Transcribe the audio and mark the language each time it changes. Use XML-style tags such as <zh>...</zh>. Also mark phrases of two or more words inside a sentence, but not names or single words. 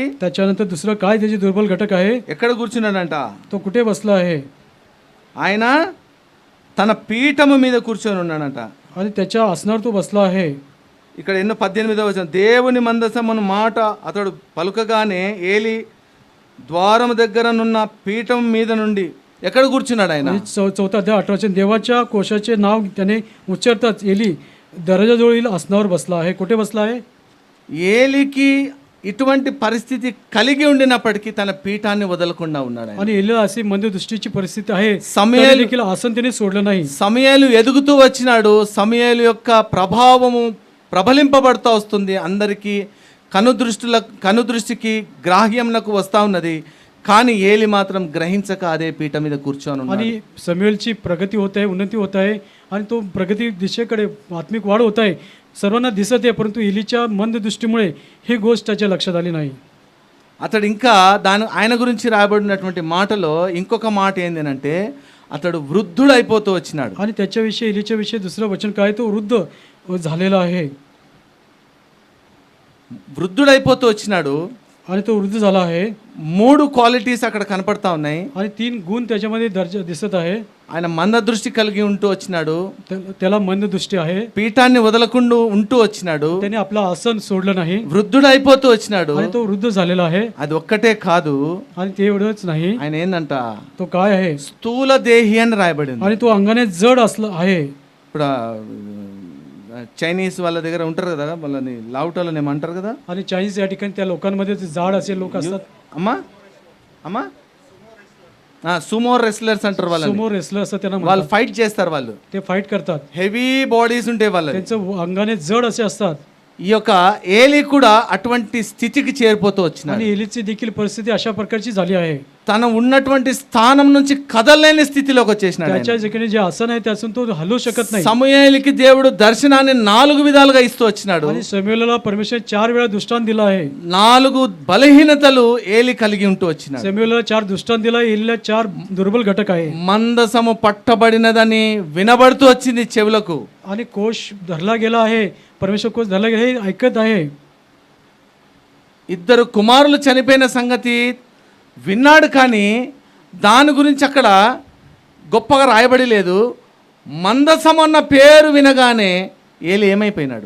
<mr>त्याच्यानंतर दुसरं काय त्याची दुर्बल घटक आहे?</mr> <te>ఎక్కడ కూర్చున్నాడంట?</te> <mr>तो कुठे बसला आहे?</mr> <te>ఆయన తన పీఠము మీద కూర్చొని ఉన్నాడంట.</te> <mr>आणि त्याच्या आसनावर तो बसला आहे.</mr> <te>ఇక్కడ 18వ వచనం, దేవుని మందసమును మాట అతడు పలుకగానే ఏలి ద్వారం దగ్గరనున్న పీఠం మీద నుండి ఎక్కడ కూర్చున్నాడు ఆయన?</te> <mr>आणि चौथा अध्याय 18 वचन, देवाच्या कोशाचे नाव त्याने उच्चारताच एली दरवाजाजवळील आसनावर बसला आहे. कुठे बसला आहे?</mr> <te>ఏలికి ఇటువంటి పరిస్థితి కలిగి ఉండినప్పటికీ తన పీఠాన్ని వదలకుండా ఉన్నాడు ఆయన.</te> <mr>आणि एलीला अशी मंद दृष्टीची परिस्थिती आहे,</mr> <te>సమూయేలు</te> <mr>तरी देखील आसन त्याने सोडलं नाही.</mr> <te>సమూయేలు ఎదుగుతూ వచ్చినాడు. సమూయేలు యొక్క ప్రభావము ప్రబలింపబడుతూ వస్తుంది. అందరికీ కనుదృష్టికి గ్రాహ్యంలకు వస్తూ ఉన్నది. కానీ ఏలి మాత్రం గ్రహించక అదే పీఠ మీద కూర్చొని ఉన్నాడు.</te> <mr>आणि समूएलची प्रगती होत आहे, उन्नती होत आहे आणि तो प्रगती दिशेकडे आत्मिक वाढ होत आहे, सर्वांना दिसत आहे. परंतु एलीच्या मंद दृष्टीमुळे ही गोष्ट त्याच्या लक्षात आली नाही.</mr> <te>అతడు ఇంకా ఆయన గురించి రాయబడినటువంటి మాటలో ఇంకొక మాట ఏంటంటే అతడు వృద్ధుడు అయిపోతూ వచ్చినాడు.</te> <mr>आणि त्याच्याविषयी एलीच्या विषयी दुसरं वचन काय? तो वृद्ध झालेला आहे.</mr> <te>వృద్ధుడు అయిపోతూ వచ్చినాడు.</te> <mr>आणि तो वृद्ध झाला आहे.</mr> <te>3 క్వాలిటీస్ అక్కడ కనపడతా ఉన్నాయి.</te> <mr>आणि 3 गुण त्याच्यामध्ये दर्जा दिसत आहे.</mr> <te>ఆయన మంద దృష్టి కలిగి ఉంటూ వచ్చినాడు.</te> <mr>त्याला मंद दृष्टी आहे.</mr> <te>పీఠాన్ని వదలకుండా ఉంటూ వచ్చినాడు.</te> <mr>त्याने आपला आसन सोडलं नाही</mr> <te>వృద్ధుడు అయిపోతూ వచ్చినాడు.</te> <mr>आणि तो वृद्ध झालेला आहे.</mr> <te>అది ఒక్కటే కాదు,</te> <mr>आणि ते एवढंच नाही,</mr> <te>ఆయన ఏందంట</te> <mr>तो काय आहे?</mr> <te>స్థూల దేహి అని రాయబడింది.</te> <mr>आणि तो अंगाने जड असला आहे.</mr> <te>ఇప్పుడు చైనీస్ వాళ్ళ దగ్గర ఉంటారు కదా, వాళ్ళని లావుటోళ్ళని ఏమంటారు కదా.</te> <mr>आणि चायनीज या ठिकाणी त्या लोकांमध्ये ते जाड असे लोक असतात.</mr> <te>అమ్మా అమ్మా</te> <en>sumo wrestlers</en> <te>అంటారు వాళ్ళని.</te> <en>sumo wrestler</en> <mr>असतात त्यांना</mr> <te>వాళ్ళు ఫైట్ చేస్తారు. వాళ్ళు</te> <mr>ते फाईट करतात.</mr> <en>heavy bodies</en> <te>ఉంటాయి వాళ్ళకి.</te> <mr>त्यांचं अंगाने जड असे असतात.</mr> <te>ఈ యొక్క ఏలి కూడా అటువంటి స్థితికి చేరిపోతూ వచ్చినాడు.</te> <mr>आणि एलीची देखील परिस्थिती अशा प्रकारची झाली आहे.</mr> <te>తన ఉన్నటువంటి స్థానం నుంచి కదలలేని స్థితిలోకి వచ్చేసినాడు.</te> <mr>त्याच्या ठिकाणी जे आसन आहे त्यातून तो हलू शकत नाही.</mr> <te>సమూయేలుకి దేవుడు దర్శనాన్ని 4 విధాలుగా ఇస్తూ వచ్చినాడు.</te> <mr>आणि समूएलला परमेश्वर 4 वेळा दृष्टांत दिला आहे.</mr> <te>4 బలహీనతలు ఏలి కలిగి ఉంటూ వచ్చినాడు.</te> <mr>समूएलला 4 दृष्टांत दिला, एलीला 4 दुर्बल घटक आहे.</mr> <te>మందసము పట్టబడినదని వినబడుతూ వచ్చింది చెవులకు.</te> <mr>आणि कोश धरला गेला आहे, परमेश्वर कोश धरला गेला हे ऐकत आहे.</mr> <te>2 కుమారులు చనిపోయిన సంగతి విన్నాడు, కానీ దాని గురించి అక్కడ గొప్పగా రాయబడి లేదు. మందసం అన్న పేరు వినగానే ఏలి ఏమైపోయినాడు?</te>